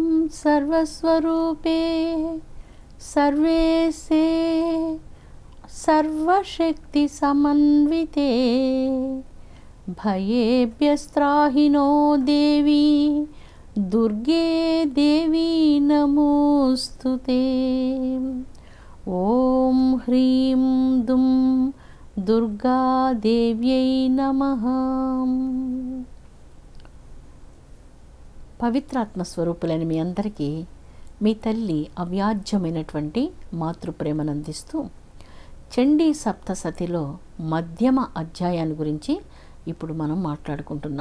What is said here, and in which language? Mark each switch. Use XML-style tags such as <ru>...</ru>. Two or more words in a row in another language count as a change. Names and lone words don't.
<sa>सर्वस्वरूपे सर्वेशे सर्वशक्तिसमन्विते भयेभ्यस्त्राहि नो देवी दुर्गे देवी नमोस्तुते। ओम ह्रीं दुं दुर्गा देव्यै नमः।</sa> <te>పవిత్రాత్మ స్వరూపులైన మీ అందరికీ మీ తల్లి అవ్యాజ్యమైనటువంటి మాతృప్రేమను అందిస్తూ చండీ సప్తసతిలో మధ్యమ అధ్యాయాన్ని గురించి ఇప్పుడు మనం మాట్లాడుకుంటున్నాం.</te>